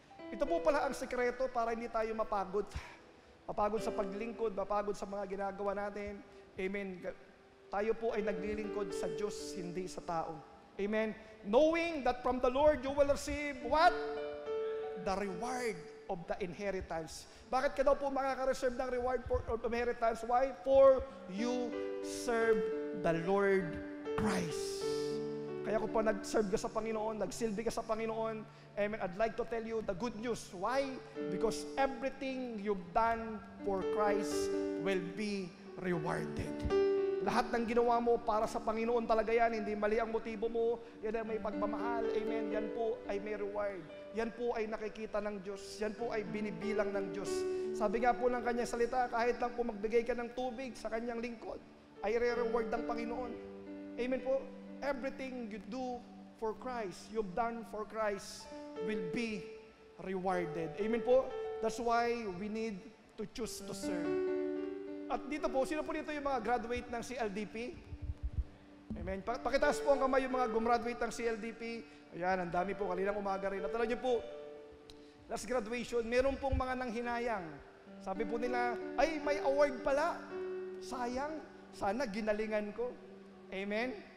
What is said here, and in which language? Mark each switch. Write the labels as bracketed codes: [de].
[tl] Ito po pala ang sekreto para hindi tayo mapagod. Mapagod sa paglingkod, mapagod sa mga ginagawa natin. Amen. Tayo po ay naglilingkod sa Diyos, hindi sa tao. Amen. [en] Knowing that from the Lord you will receive what? The reward of the inheritance. [tl] Bakit ka daw po makaka-reserve ng reward of inheritance? Why? [en] For you serve the Lord Christ. [tl] Kaya kung pa nag-serve ka sa Panginoon, nagsilbi ka sa Panginoon, amen, [en] I'd like to tell you the good news. Why? Because everything you've done for Christ will be rewarded. [tl] Lahat ng ginawa mo para sa Panginoon talaga yan, hindi mali ang motibo mo, yan ay may pagmamahal, amen, yan po ay may reward. Yan po ay nakikita ng Diyos, yan po ay binibilang ng Diyos. Sabi nga po ng kanyang salita, kahit lang po magbigay ka ng tubig sa kanyang lingkod, ay re-reward ng Panginoon. Amen po. [en] Everything you do for Christ, you've done for Christ, will be rewarded. Amen po? That's why we need to choose to serve. [tl] At dito po, sino po dito yung mga graduate ng CLDP? Amen. Pakitaas po ang kamay yung mga gumraduate ng CLDP. Ayan, ang dami po, kaninang umaga rin. At alam niyo po, last graduation, meron pong mga nanghinayang. Sabi po nila, ay, may award pala. Sayang, sana ginalingan ko. Amen.